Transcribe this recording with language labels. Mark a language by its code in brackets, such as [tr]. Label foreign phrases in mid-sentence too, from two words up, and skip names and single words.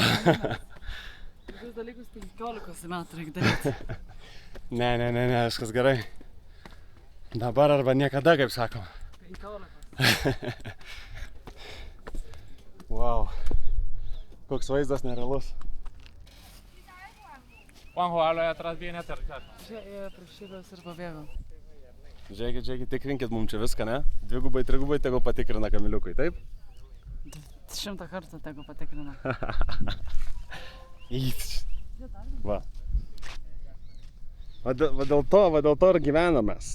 [lt] Tokius dalykus 15 metų reikia daryti. Ne, viskas gerai. Dabar arba niekada, kaip sakoma. 15. Wow. Koks vaizdas nerealus. [es] Juanjo, habla de atrás bien acercado. [lt] Čia ėjo prašydas ir pabėgo. Žiūrėkit, tikrinkit mums čia viską, ne? 2, 3, tegul patikrina kamiliukai, taip? 100 kartų tegu patikrina. Va. Va dėl to ir gyvenam mes.